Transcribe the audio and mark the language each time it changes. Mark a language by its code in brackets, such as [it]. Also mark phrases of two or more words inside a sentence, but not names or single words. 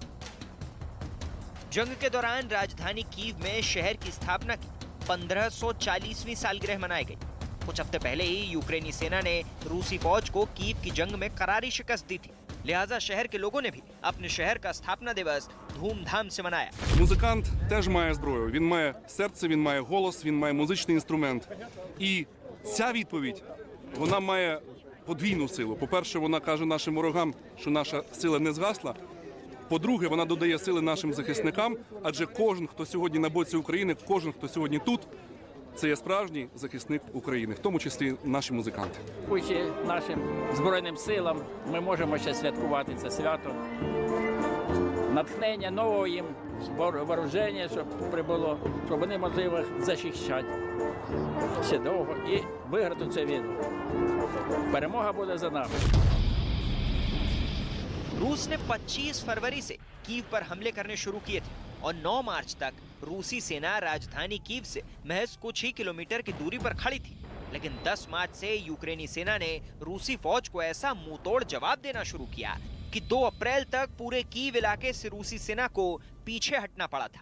[hi] जंग के दौरान राजधानी कीव में शहर की स्थापना की 1540वीं सालगिरह मनाई गई। कुछ हफ्ते पहले ही यूक्रेनी सेना ने रूसी फौज को कीव की जंग में करारी शिकस्त दी थी, लिहाजा शहर के लोगों ने भी अपने शहर का स्थापना दिवस धूमधाम से मनाया। [uk] Музикант теж має зброю. Він має серце, він має голос, він має музичний інструмент. І ця відповідь, вона має подвійну силу. По-перше, вона каже нашим ворогам, що наша сила не згасла. По-друге, вона додає сили нашим захисникам, адже кожен, хто сьогодні на боці України, кожен, хто сьогодні тут, це є справжній захисник України, в тому числі наші музиканти. Дякуючи нашим Збройним силам, ми можемо ще святкувати це свято. Натхнення нового їм вооруження, щоб прибуло, щоб вони могли захищати ще довго і виграти цю війну. Перемога буде за нами. [hi] रूस ने 25 फरवरी से कीव पर हमले करने शुरू किए थे और 9 मार्च तक रूसी सेना राजधानी कीव से महज कुछ ही किलोमीटर की दूरी पर खड़ी थी। लेकिन 10 मार्च से यूक्रेनी सेना ने रूसी फौज को ऐसा मुंहतोड़ जवाब देना शुरू किया कि 2 अप्रैल तक पूरे कीव इलाके से रूसी सेना को पीछे हटना पड़ा था।